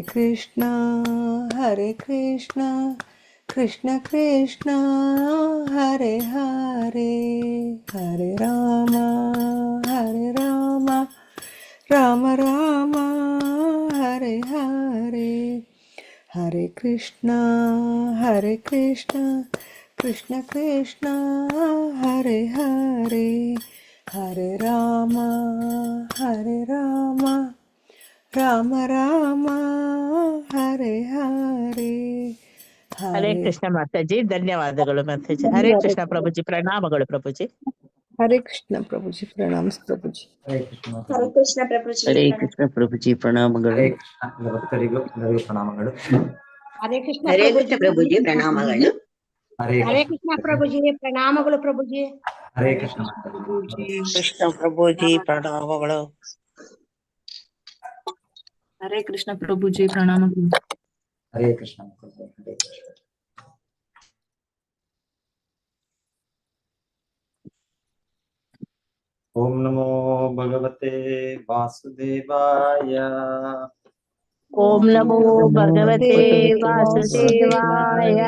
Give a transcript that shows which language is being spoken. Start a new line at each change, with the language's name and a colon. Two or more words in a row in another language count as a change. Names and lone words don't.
Sanskrit: ಕೃಷ್ಣ ಹರೇ ಕೃಷ್ಣ ಕೃಷ್ಣ ಕೃಷ್ಣ ಹರೇ ಹರೇ, ಹರೇ ರಾಮ ಹರೇ ರಾಮ ರಾಮ ರಾಮ ಹರೇ ಹರೇ, ಹರೇ ಕೃಷ್ಣ ಹರೇ ಕೃಷ್ಣ ಕೃಷ್ಣ ಕೃಷ್ಣ ಹರೇ ಹರೇ, ಹರೆ ರಾಮ ಹರೆ ರಾಮ ರಾಮ ರಾಮ ಹರೆ ಹರೆ ಹರೇ ಹರೆ
Kannada: ಕೃಷ್ಣ ಮಾತಾಜಿ, ಧನ್ಯವಾದಗಳು ಮಾತಾಜಿ. ಹರೇ ಕೃಷ್ಣ ಪ್ರಭುಜಿ, ಪ್ರಣಾಮಗಳು ಪ್ರಭುಜಿ. ಹರೆ ಕೃಷ್ಣ ಪ್ರಭುಜಿ, ಪ್ರಣಾಮ ಪ್ರಭುಜಿ. ಹರೇ ಕೃಷ್ಣ ಹರೇ ಕೃಷ್ಣ ಪ್ರಭುಜಿ. ಹರೇ ಕೃಷ್ಣ ಪ್ರಭುಜಿ, ಪ್ರಣಾಮಗಳು. ಹರೇ ಕೃಷ್ಣ ಭಕ್ತರಿಗೂ ಎಲ್ಲರಿಗೂ ಪ್ರಣಾಮಗಳು. ಹರೇ ಕೃಷ್ಣ ಹರೇ ಕೃಷ್ಣ ಪ್ರಭುಜಿ, ಪ್ರಣಾಮಗಳು. ಹರೇ ಹರೇ ಕೃಷ್ಣ ಪ್ರಭುಜಿ, ಪ್ರಣಾಮಗಳು ಪ್ರಭುಜಿ. ಹರೇ ಕೃಷ್ಣ ಕೃಷ್ಣ ಪ್ರಭುಜಿ, ಪ್ರಣಾಮಗಳು. ಹರೇ ಕೃಷ್ಣ ಪ್ರಭುಜಿ, ಪ್ರಣಾಮಗಳು.
Sanskrit: ಹರೇ ಕೃಷ್ಣ ಹರೇ ಕೃಷ್ಣ. ಓಂ ನಮೋ ಭಗವತೆ ವಾಸುದೇವಾಯ. ಓಂ ನಮೋ ಭಗವತೆ ವಾಸುದೇವಾಯ.